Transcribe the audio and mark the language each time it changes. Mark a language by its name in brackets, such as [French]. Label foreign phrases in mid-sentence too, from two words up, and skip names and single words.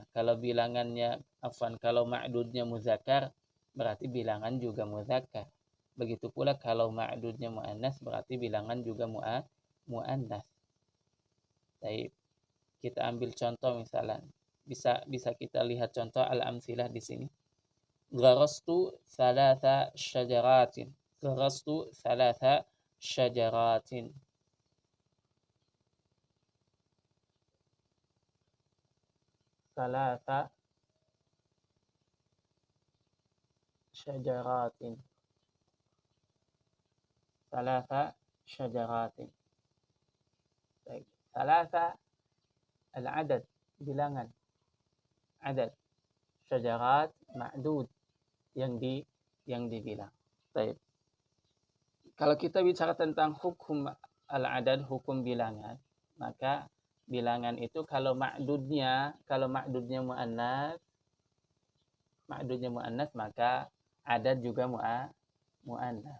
[Indonesian] Kalau kalau ma'dudnya muzakkar, berarti bilangan juga muzakkar. Begitu pula kalau ma'dudnya muannas, berarti bilangan juga muannas. Baik. Kita ambil contoh misalnya. Bisa kita lihat contoh al-amsilah di sini. [Arabic] غرست ثلاث شجرات. غرست ثلاث شجرات. ثلاث شجرات. ثلاث شجرات. [Indonesian] Baik. [Arabic] ثلاث العدد, bilangan. [Indonesian] Adad. [Arabic] شجرات معدود, [Indonesian] yang dibilang. Baik. Kalau kita bicara tentang [Arabic] حكم العدد, [Indonesian] hukum bilangan, maka bilangan itu kalau ma'dudnya muannas, maka adad juga muannas.